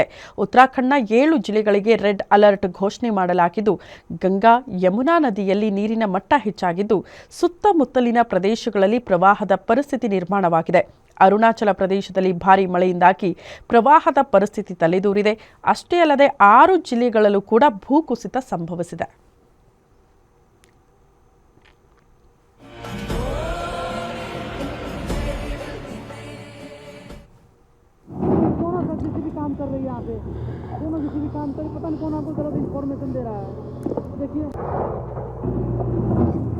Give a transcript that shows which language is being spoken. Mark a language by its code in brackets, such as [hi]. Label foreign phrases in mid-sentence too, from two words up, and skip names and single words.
[kn] ಉತ್ತರಾಖಂಡ್ನ 7 ಜಿಲ್ಲೆಗಳಿಗೆ ರೆಡ್ ಅಲರ್ಟ್ ಘೋಷಣೆ ಮಾಡಲಾಗಿದ್ದು ಗಂಗಾ, ಯಮುನಾ ನದಿಯಲ್ಲಿ ನೀರಿನ ಮಟ್ಟ ಹೆಚ್ಚಾಗಿದ್ದು ಸುತ್ತಮುತ್ತಲಿನ ಪ್ರದೇಶಗಳಲ್ಲಿ ಪ್ರವಾಹದ ಪರಿಸ್ಥಿತಿ ನಿರ್ಮಾಣವಾಗಿದೆ. ಅರುಣಾಚಲ ಪ್ರದೇಶದಲ್ಲಿ ಭಾರಿ ಮಳೆಯಿಂದಾಗಿ ಪ್ರವಾಹದ ಪರಿಸ್ಥಿತಿ ತಲೆದೂರಿದೆ. ಅಷ್ಟೇ ಅಲ್ಲದೆ 6 ಜಿಲ್ಲೆಗಳಲ್ಲೂ ಕೂಡ ಭೂಕುಸಿತ ಸಂಭವಿಸಿದೆ. [hi] किसी भी काम कर रही है यहाँ पे, दोनों किसी भी काम कर, पता नहीं कौन आपको गलत इन्फॉर्मेशन दे रहा है.